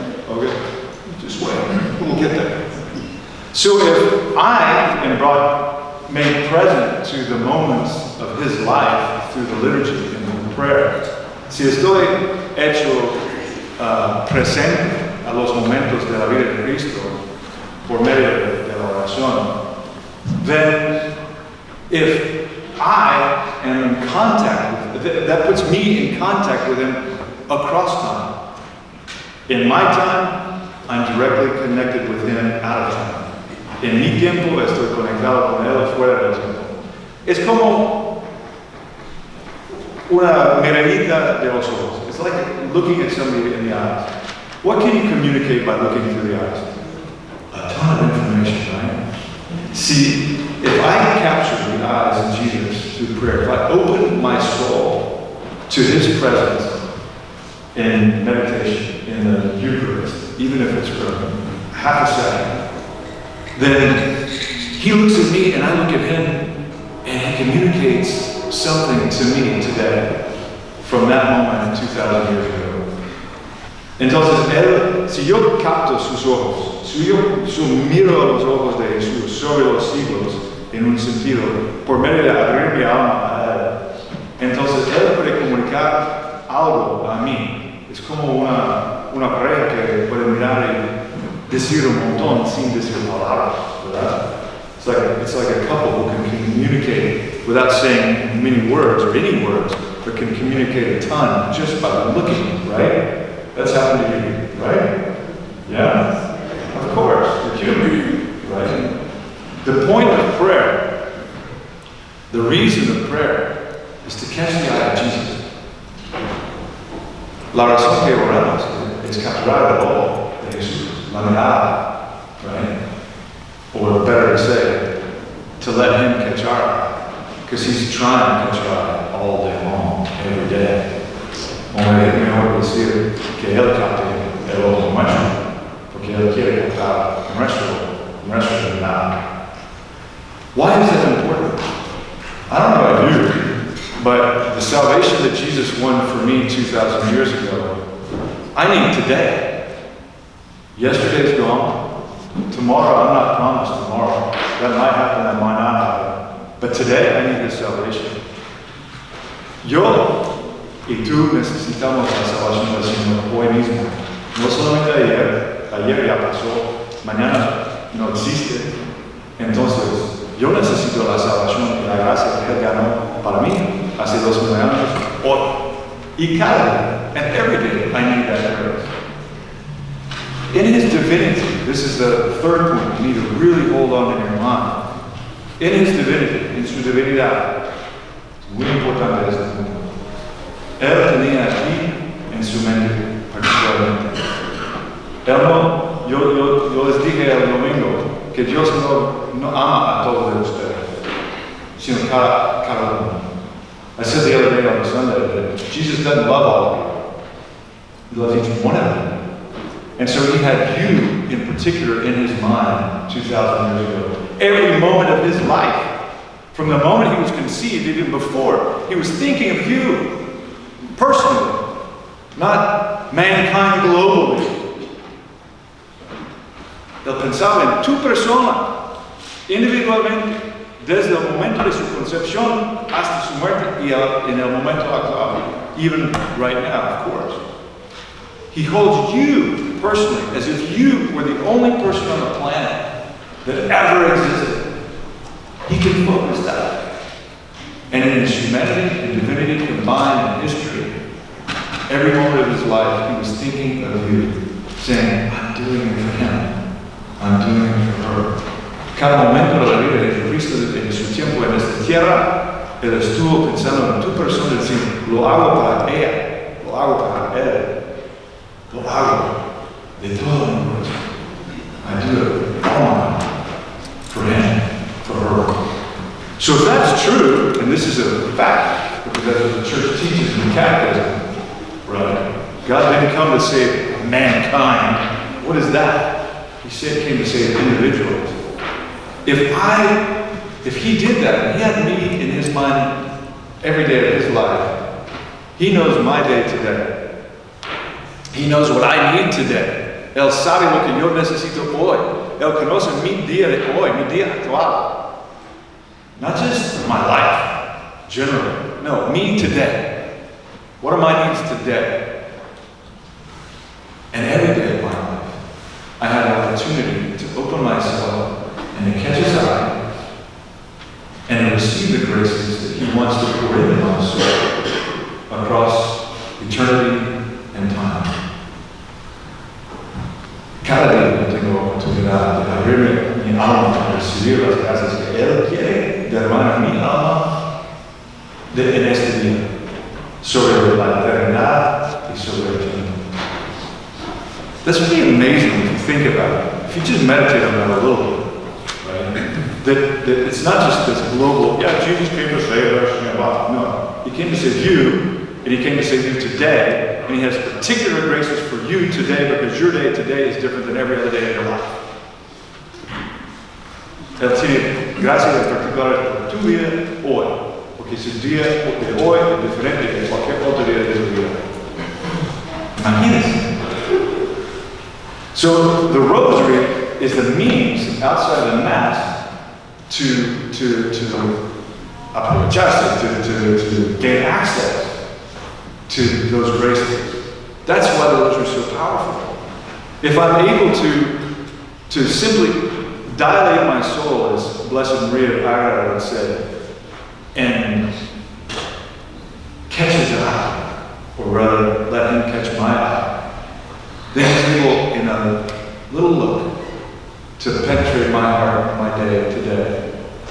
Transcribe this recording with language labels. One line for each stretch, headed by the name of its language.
English: Okay? Just wait. We'll get there. So if I am made present to the moments of his life through the liturgy and the prayer,
Spanish: si estoy hecho presente a los momentos de la vida de Cristo por medio de la oración,
English: then if I am in contact with, that puts me in contact with him across time. In my time, I'm directly connected with him out of time.
Spanish: En mi tiempo estoy conectado con él fuera del tiempo. Es como una miradita de los ojos.
English: It's like looking at somebody in the eyes. What can you communicate by looking through the eyes? A ton of information, right? See, if I capture the eyes of Jesus through prayer, if I open my soul to his presence in meditation, in the Eucharist, even if it's for half a second, then he looks at me and I look at him and he communicates something to me today from that moment 2,000 years ago.
Spanish: Entonces, Él, si yo capto sus ojos, si yo miro a los ojos de Jesús sobre los siglos, en un sentido, por medio de abrir mi alma a Él, entonces Él puede comunicar algo a mí. Es como una pareja que puede mirar y decir un montón sin decir palabras, ¿verdad?
English: It's like a couple who can communicate without saying many words or any words, but can communicate a ton just by looking, right? That's happened to you, right? Yeah? Of course, you're human, right? The point of prayer, the reason of prayer, is to catch the eye of Jesus.
Spanish: La razón que oramos es capturar el ojo de Jesús, la mirada, right?
English: Or better to say, to let Him catch our eye, because He's trying to catch our eye all day long, every day.
Spanish: O mejor decir que Él capte el ojo nuestro, porque Él quiere captar nuestro mirada.
English: Why is that important? I don't know about you, but the salvation that Jesus won for me 2,000 years ago, I need today. Yesterday's gone. Tomorrow, I'm not promised tomorrow. That might happen, that might not happen. But today, I need His salvation.
Spanish: Yo y tú necesitamos la salvación del Señor hoy mismo. No solamente ayer ya pasó, mañana no existe. Entonces, yo necesito la salvación y la gracia que Él ganó para mí hace 2000 años, hoy. Y cada día,
English: and every day, I need that grace. In His divinity, this is the third point you need to really hold on in your mind. In His divinity,
Spanish: en su divinidad, es muy importante este punto. Él tenía aquí en su mente particularmente. Yo les dije el domingo que Dios no ama a todos de ustedes, sino cada uno.
English: I said the other day on Sunday that Jesus doesn't love all of you. He loves each one of them. And so He had you in particular in His mind 2,000 years ago. Every moment of His life, from the moment He was conceived, even before, He was thinking of you. Personally, not mankind globally.
Spanish: Él pensaba en tu persona, individualmente, desde el momento de su concepción hasta su muerte y en el momento actual,
English: even right now, of course. He holds you personally as if you were the only person on the planet that ever existed. He can focus that. And in His humanity and divinity combined in history, every moment of His life, He was thinking of you, saying, I'm doing it for Him. I'm doing it for her.
Spanish: Cada momento de la vida de Jesucristo en su tiempo en esta tierra, Él estuvo pensando en tu persona y decir, lo hago para ella, lo hago para Él, lo hago de todo mi corazón.
English: I do it all for Him, for her. So if that's true, and this is a fact, because that's what the church teaches in the catechism, right? God didn't come to save mankind. What is that? He came to save individuals. If He did that, and He had me in His mind every day of His life, He knows my day today. He knows what I need today.
Spanish: Él sabe lo que yo necesito hoy. Él conoce mi día de hoy, mi día actual.
English: Not just my life, generally. No, me today. What are my needs today? And every day of my life, I had an opportunity to open myself and to catch His eye and to receive the graces that He wants to pour into my soul across eternity and time.
Spanish: Cada día yo tengo oportunidad de abrirme mi alma para recibir las gracias que Él quiere derramar en mi alma en este día, sobre la eternidad y sobre el tiempo.
English: That's really amazing if you think about it. If you just meditate on that a little bit, right? That it's not just this global, yeah, Jesus came to save us, no. He came to save you, and He came to save you today. And He has particular graces for you today because your day today is different than every other day in your life.
Spanish: Él tiene gracias particulares por tu vida hoy, porque su día de hoy es diferente de cualquier otro día de tu vida. Imagínense.
English: So the rosary is the means outside of the Mass to gain access to those graces. That's why the rosary is so powerful. If I'm able to simply dilate my soul, as Blessed Maria of Agreda would say, and catch his eye, or rather let him catch my eye, then he's able, in a little look, to penetrate my heart, my day to day.